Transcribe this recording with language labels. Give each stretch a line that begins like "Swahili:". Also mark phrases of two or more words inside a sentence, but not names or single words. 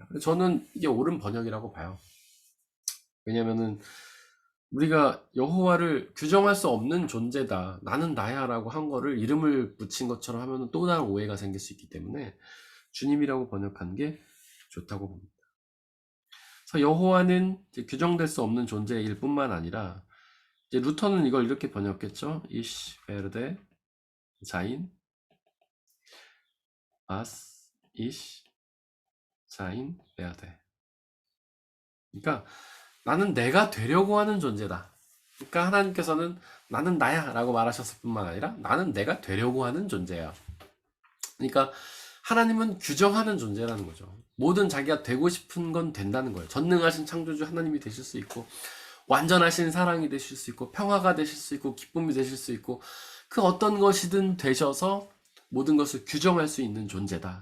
Korean: 저는 이게 옳은 번역이라고 봐요. 왜냐면은 우리가 여호와를 규정할 수 없는 존재다, 나는 나야라고 한 거를 이름을 붙인 것처럼 하면 또 다른 오해가 생길 수 있기 때문에 주님이라고 번역한 게 좋다고 봅니다. 그래서 여호와는 규정될 수 없는 존재일 뿐만 아니라, 이제 루터는 이걸 이렇게 번역했죠.
German: Ich werde sein, was ich sein werde.
Korean: 그러니까 나는 내가 되려고 하는 존재다. 그러니까 하나님께서는 나는 나야 라고 말하셨을 뿐만 아니라 나는 내가 되려고 하는 존재야. 그러니까 하나님은 규정하는 존재라는 거죠. 뭐든 자기가 되고 싶은 건 된다는 거예요. 전능하신 창조주 하나님이 되실 수 있고, 완전하신 사랑이 되실 수 있고, 평화가 되실 수 있고, 기쁨이 되실 수 있고, 그 어떤 것이든 되셔서 모든 것을 규정할 수 있는 존재다.